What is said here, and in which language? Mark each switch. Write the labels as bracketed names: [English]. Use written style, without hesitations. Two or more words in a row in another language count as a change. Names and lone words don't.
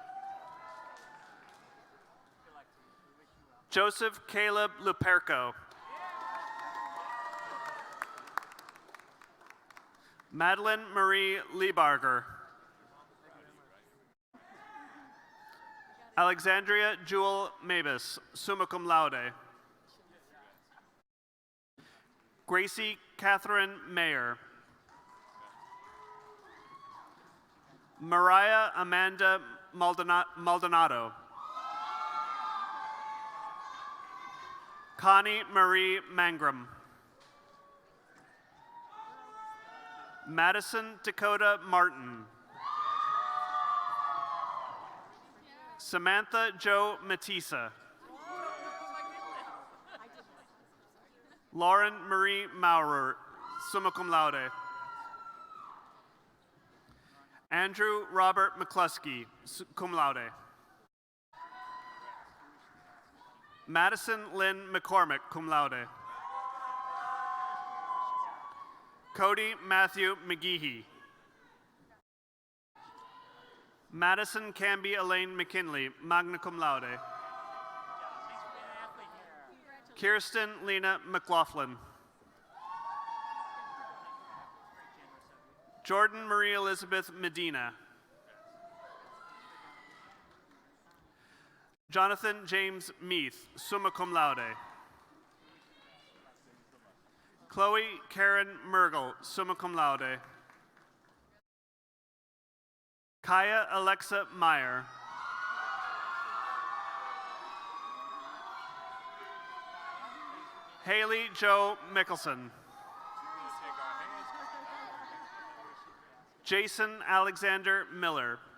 [English] Joseph Caleb Luperco. Madeline Marie Liebarger. Alexandria Jewel Mabus, [Latin] summa cum laude. [English] Gracie Catherine Mayer. Mariah Amanda Maldonado. Connie Marie Mangrum. Madison Dakota Martin. Samantha Jo Matisa. Lauren Marie Maurer, [Latin] summa cum laude. [English] Andrew Robert McCluskey, [Latin] cum laude. [English] Madison Lynn McCormick, [Latin] cum laude. [English] Cody Matthew McGeehee. Madison Canby Elaine McKinley, [Latin] magna cum laude. [English] Kirsten Lena McLaughlin. Jordan Marie Elizabeth Medina. Jonathan James Meath, [Latin] summa cum laude. [English] Chloe Karen Mergel, [Latin] summa cum laude. [English] Kaya Alexa Meyer. Haley Joe Mickelson. Jason Alexander Miller.